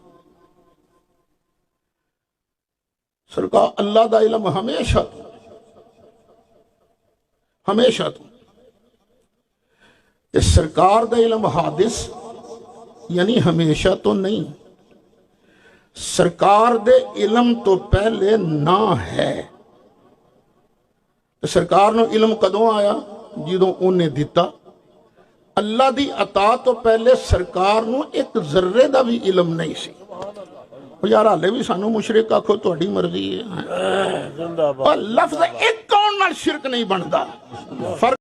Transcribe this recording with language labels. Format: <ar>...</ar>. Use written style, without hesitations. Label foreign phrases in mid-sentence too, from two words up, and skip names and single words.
<pa>سرکار اللہ دا علم ہمیشہ تو سرکار دا علم حادث یعنی ہمیشہ تو نہیں، سرکار دے علم تو پہلے نہ ہے۔ سرکار نو علم کدوں آیا؟ جدوں انہیں دیتا۔ اللہ دی عطا تو پہلے سرکار نو ایک ذرے دا بھی علم نہیں سی۔ یار حالے بھی سانو مشرک آکھو تہاڈی مرضی ہے، لفظ ایک کون نال شرک نہیں بندا۔</pa>